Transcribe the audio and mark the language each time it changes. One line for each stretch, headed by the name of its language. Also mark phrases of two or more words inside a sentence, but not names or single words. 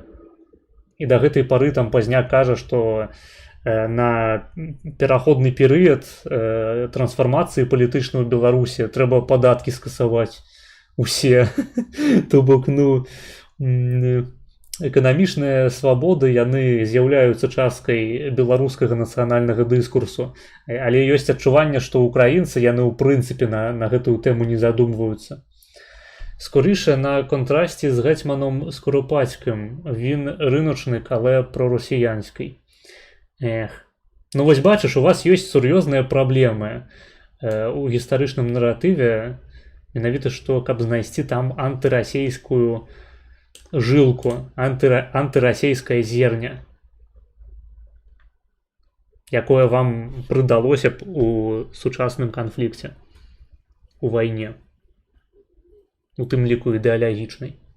Belarusian: І да гэтай пары там пазняк кажа, што на пераходны перыяд трансфармацыі палітычнай у Беларусі трэба падаткі скасаваць усе. То бок, эканамічныя свабоды, яны з'яўляюцца часткай беларускага нацыянальнага дыскурсу. Але ёсць адчуванне, што украінцы, яны ў прынцыпе на гэтую тэму не задумваюцца.
Ukrainian: Скоріше на контрасті з гетьманом Скоропадським. Він рыночник, але проросіянський.
Belarusian: Ну вось бачиш, у вас ёсць сур'ёзныя праблемы у гістарычным наратыве, менавіта што, каб знайсці там антырасейскую жылку, антырасейскае зерня, якое вам прыдалося б у сучасным канфлікце, у вайне, у тым ліку ідэалагічнай.